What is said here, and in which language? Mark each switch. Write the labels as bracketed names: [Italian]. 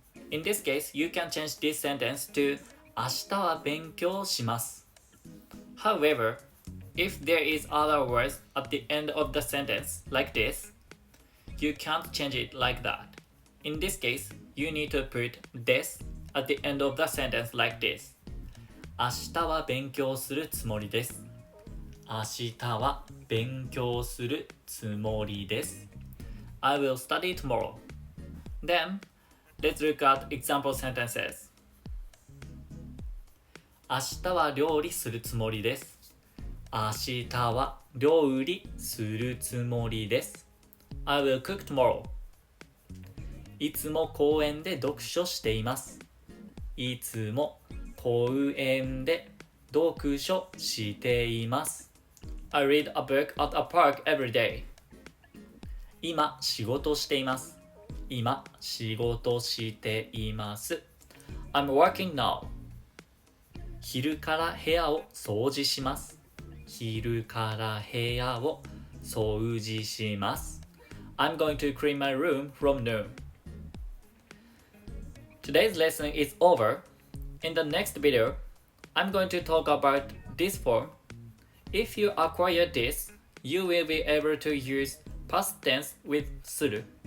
[English] In this case, you can change this sentence to [Japanese] 明日は勉強します。 [English] However, if there is other words at the end of the sentence like this, you can't change it like that. In this case, you need to put です at the end of the sentence like this. [Japanese] 明日は勉強するつもりです。明日は勉強するつもりです。 [English] I will study tomorrow. Then, let's look at example sentences. [Japanese] 明日は料理するつもりです。明日は料理するつもりです。 [English] I will cook tomorrow. [Japanese] いつも公園で読書しています。いつも公園で読書しています。 [English] I read a book at a park every day. [Japanese] 今仕事しています。今仕事しています。 [English] I'm working now. [Japanese] 昼から部屋を掃除します。昼から部屋を掃除します。 [English] I'm going to clean my room from noon. Today's lesson is over. In the next video, I'm going to talk about this form. If you acquire this, you will be able to use past tense with する.